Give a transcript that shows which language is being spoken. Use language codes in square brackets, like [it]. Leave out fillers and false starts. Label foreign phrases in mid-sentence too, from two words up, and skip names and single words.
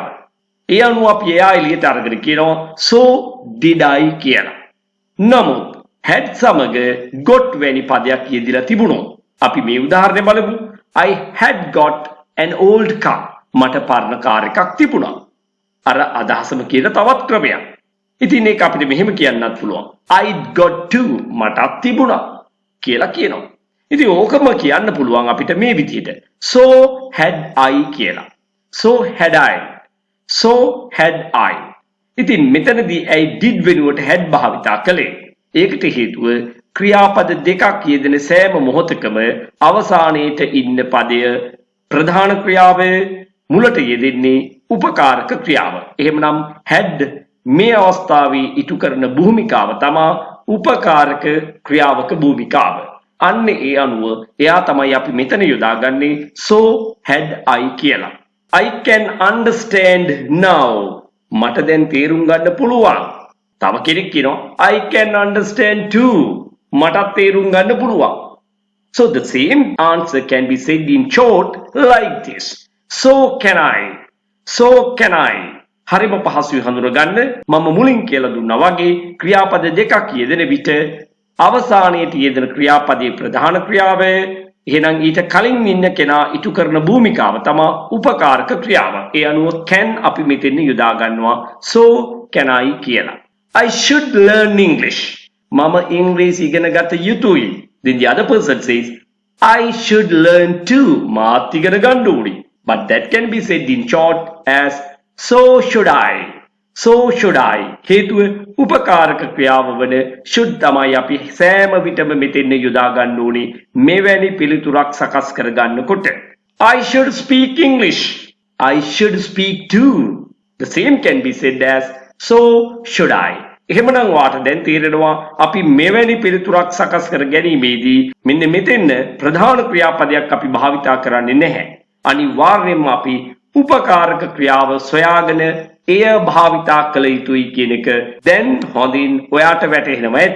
[si] ඒ අනුව අපි එයා එළියට අරගෙන කියනවා [en] so did I [si] කියලා. නමුත් had සමග got වැනි පදයක් යෙදිලා තිබුණොත් අපි මේ උදාහරණය බලමු. [en] I had got an old car. [si] මට පරණ කාර් එකක් තිබුණා. අර අදහසම කියන තවත් ක්‍රමයක්. ඉතින් ඒක අපිට මෙහෙම කියන්නත් පුළුවන්. [en] I'd got two. [si] මටත් තිබුණා කියලා කියනවා. ඉතින් ඕකම කියන්න පුළුවන් අපිට මේ විදිහට. [en] So had I කියලා. So had I. So had I. [si] ඉතින් මෙතනදී [en] I did [si] වෙනුවට had භාවිතා කළේ. ඒකට හේතුව ක්‍රියාපද දෙකක් යෙදෙන සෑම මොහොතකම අවසානයේට ඉන්න පදය ප්‍රධාන ක්‍රියාව, මුලට යෙදෙන්නේ උපකාරක ක්‍රියාව. එහෙමනම් had මේ අවස්ථාවේ ඉටු කරන භූමිකාව තමයි උපකාරක ක්‍රියාවක භූමිකාව. අන්න ඒ අනුව එයා තමයි අපි මෙතන යොදාගන්නේ [en] so had I [si] කියලා. [en] I can understand now. [si] මට දැන් තේරුම් ගන්න පුළුවන්. තව කෙනෙක් කියනවා [en] I can understand too. [si] මටත් තේරුම් ගන්න පුළුවන්. [en] So the same answer can be said in short like this. So can I. So can I. [si] හරිම පහසුයි හඳුනගන්න. මම මුලින් කියලා දුන්නා වගේ ක්‍රියාපද දෙකක් යෙදෙන විට අවසානයේට යෙදෙන ක්‍රියාපදයේ ප්‍රධාන ක්‍රියාව, එහෙනම් ඊට කලින් ඉන්න කෙනා ඉටු කරන භූමිකාව තමයි උපකාරක ක්‍රියාව. ඒ අනුව can අපි මෙතෙන් යොදා ගන්නවා [en] so can I [si] කියලා. [en] I should learn English. [si] මම ඉංග්‍රීසි ඉගෙන ගත යුතුයි. [en] Then the other person says I should learn too. [si] මාත් ඉගෙන ගන්න ඕනේ. [en] But that can be said in short as so should I. So should I. [si] හේතුව උපකාරක ක්‍රියාව වන should තමයි අපි සෑම විටම මෙතෙන් යොදා ගන්න ඕනේ මෙවැනි පිළිතුරක් සකස් කර ගන්නකොට. [en] I should speak English. I should speak too. The same can be said as so should I. [si] එහෙමනම් වාට දැන් තේරෙනවා අපි මෙවැනි පිළිතුරක් සකස් කර ගැනීමේදී මෙන්න මෙතෙන් ප්‍රධාන ක්‍රියාපදයක් අපි භාවිතා කරන්නේ නැහැ. අනිවාර්යයෙන්ම අපි උපකාරක ක්‍රියාව සොයාගෙන එය භාවිතා කළ යුතුයි කියන එක දැන් හොඳින් ඔයාට වැටහෙනවා ඇති.